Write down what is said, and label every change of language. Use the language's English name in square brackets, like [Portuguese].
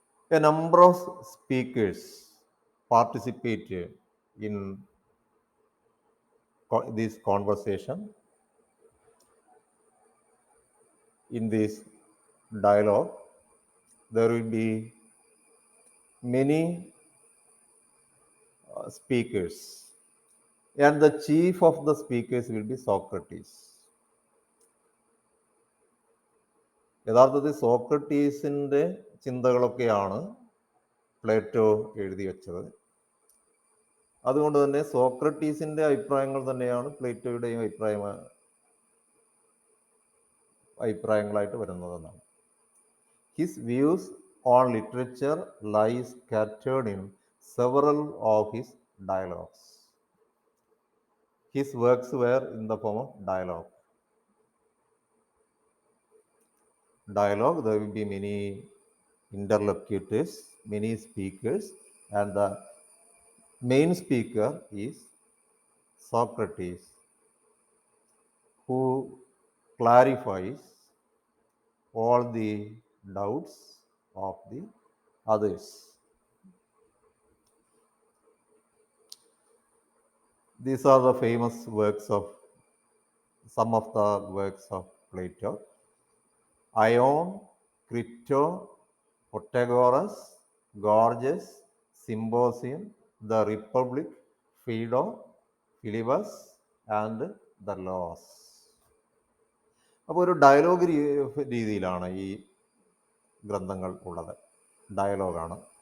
[English] A number of speakers participated in this conversation, in this dialogue. There will be many speakers, and the chief of the speakers will be Socrates. [Malayalam] യഥാർത്ഥത്തിൽ സോക്രട്ടീസിൻ്റെ ചിന്തകളൊക്കെയാണ് Plato എഴുതി വെച്ചത്. അതുകൊണ്ട് തന്നെ സോക്രട്ടീസിൻ്റെ അഭിപ്രായങ്ങൾ തന്നെയാണ് പ്ലേറ്റോയുടെയും അഭിപ്രായങ്ങളായിട്ട് വരുന്നതെന്നാണ്. [English] His views on literature lie scattered in several of his dialogues. His works were in the form of dialogue. There will be many interlocutors, many speakers, and the main speaker is Socrates, who clarifies all the doubts of the others. These are the famous works of some of the works of Plato: Ion, Crito, Protagoras, Gorgias, Symposium, The Republic, Phaedo, Philebus, and the Laws. [Malayalam] അപ്പോൾ ഒരു dialogue രീതിയിലാണ് ഈ ഗ്രന്ഥങ്ങൾ ഉള്ളത്. ഡയലോഗാണ്.